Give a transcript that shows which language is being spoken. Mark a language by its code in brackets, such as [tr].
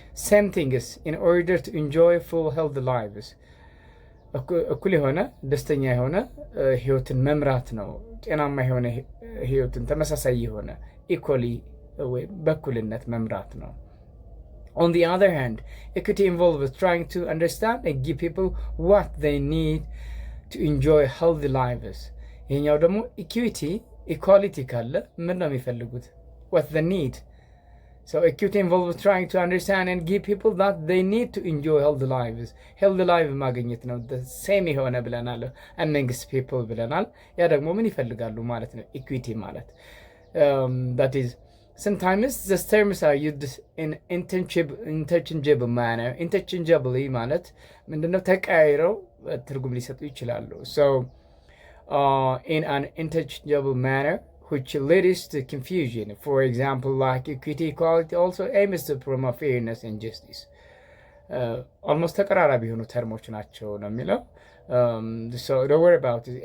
[en] Same things in order to enjoy full healthy lives. [am] እኩል የሆነ ደስተኛ የሆነ ህይወትን መምራት ነው። [en] ጤናማ የሆነ ህይወትን ተመሳሳይ የሆነ equally ወይም በእኩልነት መምራት ነው። On the other hand, equity involves trying to understand and give people what they need to enjoy healthy lives. [am] ይሄኛው ደግሞ equality ካለ ምን ነው የሚፈልጉት? [en] What they need. So equity involves trying to understand and give people that they need to enjoy healthy lives. [am] Healthy life ማግኘት ነው። The same የሆነ ብለናል። amongst people ብለናል። ያ ደግሞ ምን ይፈልጋሉ ማለት ነው? [en] equity ማለት that is sometimes the terms are used in interchangeable manner. [am] Interchangeably ማለት ምንድነው? ተቀያይረው ትርጉም ሊሰጡ ይችላሉ። [en] So in an interchangeable manner which leads to confusion. For example, like equity, equality also aims to promote fairness and justice. [am] Almost ተቀራራቢ የሆኑ ተርሞች ናቸው ነው የሚለው። [en] So don't worry about it.